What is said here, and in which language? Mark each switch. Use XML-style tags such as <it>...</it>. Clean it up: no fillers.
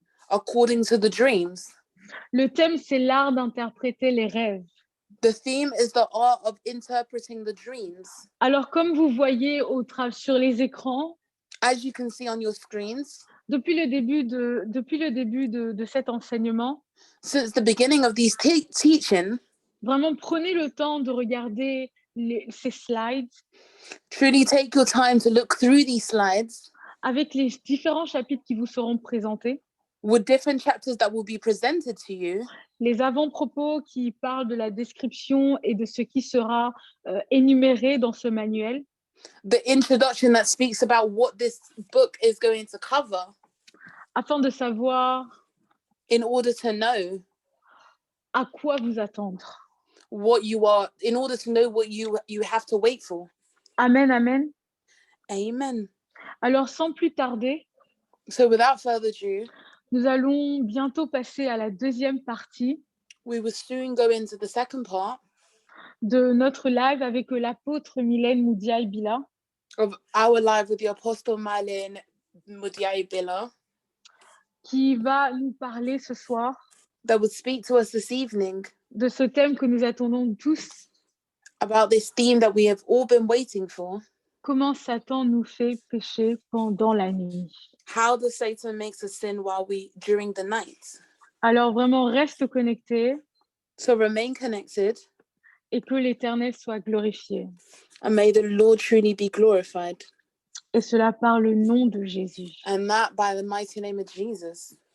<en>according to the dreams.</en> <fr>Le thème, c'est l'art d'interpréter les rêves.</fr> <en>The theme is the art of interpreting the dreams.</en> <fr>Alors, comme vous voyez sur les écrans,</fr> <en>As you can see on your screens,</en> <fr>depuis le début de cet enseignement,</fr> <en>since the beginning of these teaching,</en> <fr>vraiment prenez le temps de regarder ces slides</fr> <en>truly take your time to look through these slides</en> <fr>avec les différents chapitres qui vous seront présentés,</fr> <en>with different chapters that will be presented to you,</en> <fr>les avant-propos qui parlent de la description et de ce qui sera énuméré dans ce manuel,</fr> <en>the introduction that speaks about what this book is going to cover,</en> <fr>afin de savoir</fr> <en>in order to know</en> <fr>à quoi vous attendre.</fr> <en>in order to know what you have to wait for.</en> <fr>Amen, amen.</fr> <en>Amen.</en> <fr>Alors, sans plus tarder,</fr> <en>So without further ado,</en> <fr>nous allons bientôt passer à la deuxième partie</fr> <en>we will soon go into the second part</en> <fr>de notre live avec l'apôtre Mylène Moudiaï-Bila,</fr> <en>of our live with the Apostle Mylène Moudiaï-Bila,</en> <fr>qui va nous parler ce soir</fr> <en>that will speak to us this evening</en> <fr>de ce thème que nous attendons tous.</fr> <en>about this theme that we have all been waiting for.</en> <fr>Comment Satan nous fait pécher pendant la nuit.</fr> <en>How does Satan makes us sin during the night?</en> <fr>Alors vraiment, reste connecté</fr> <en>So remain connected,</en> <fr>et que l'Éternel soit glorifié.</fr> <en>and may the Lord truly be glorified.</en> <fr>Et cela par le nom de Jésus.</fr> <en>And that by the mighty name of Jesus.</en>